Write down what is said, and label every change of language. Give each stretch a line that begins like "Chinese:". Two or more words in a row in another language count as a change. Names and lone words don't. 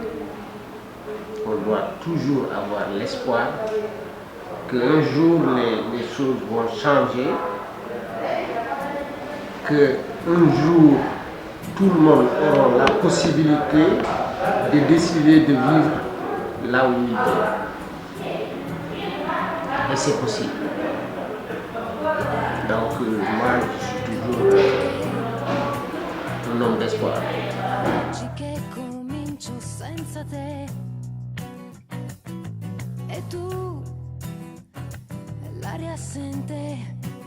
French: On doit toujours avoir l'espoir qu'un jour les choses vont changer, qu'un jour tout le monde aura la possibilité de décider de vivre là où il veut. Et c'est possible. Donc moi je suis toujours un homme d'espoir.
Italian: Oggi che comincio senza te e tu l'aria assente